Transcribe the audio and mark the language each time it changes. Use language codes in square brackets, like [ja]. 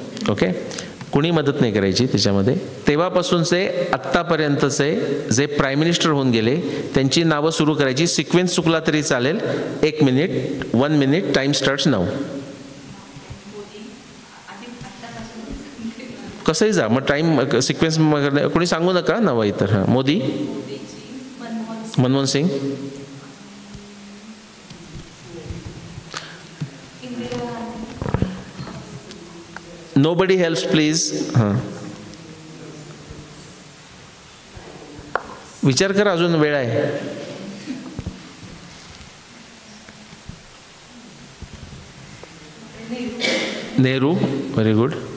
[mr] Okay, कुणी मदत नाही करायची त्याच्यामध्ये. तेव्हापासूनचे आत्तापर्यंतचे जे प्राईम मिनिस्टर होऊन गेले त्यांची नावं सुरू करायची. सिक्वेन्स चुकला तरी चालेल. 1 minute, 1 minute, [en] Time starts now. [mr] कसंही जा, मग टाइम सिक्वेन्स कोणी सांगू नका नावं इतर. [en] हां, Modi, Manmohan Singh, nobody helps please. [mr] हां, विचार करा, अजून वेळ आहे. Nehru, very good.